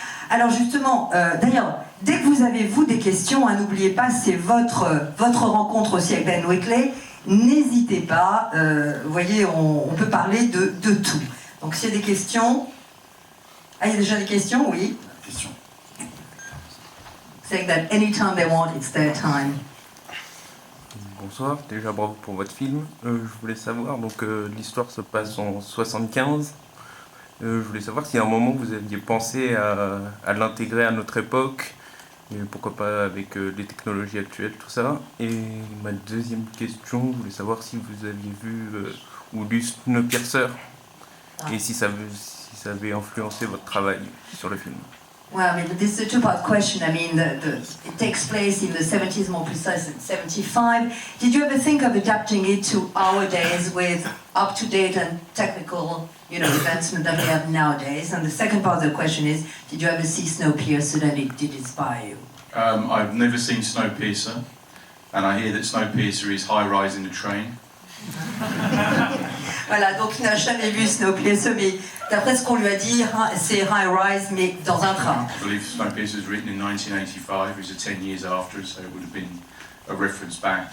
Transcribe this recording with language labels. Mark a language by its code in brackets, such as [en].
[fr] Alors justement, d'ailleurs, dès que vous avez des questions, n'oubliez pas, c'est votre rencontre aussi avec Ben Weekley. N'hésitez pas, vous voyez, on peut parler de tout. Donc s'il y a des questions... Ah, il y a déjà des questions, oui. Question. [en] Saying that anytime they want, it's their time. [fr] Bonsoir, déjà bravo pour votre film. Je voulais savoir, donc l'histoire se passe en 75. Je voulais savoir si à un moment vous aviez pensé à l'intégrer à notre époque, et pourquoi pas avec les technologies actuelles, tout ça. Et ma deuxième question, je voulais savoir si vous aviez vu ou lu Snowpiercer, et si ça avait influencé votre travail sur le film. [en] Well, I mean, this is a two-part question. I mean, it takes place in the 70s, more precise, in 75. Did you ever think of adapting it to our days with up-to-date and technical, advancement that we have nowadays? And the second part of the question is, did you ever see Snowpiercer and it did inspire you? I've never seen Snowpiercer, and I hear that Snowpiercer is high-rise in a train. [fr] Voilà, donc il n'a jamais vu Snowpiercer, mais d'après ce qu'on lui a dit, c'est High Rise, mais dans un train. [en] I believe Snowpiercer was written in 1985, it was 10 years after, so it would have been a reference back.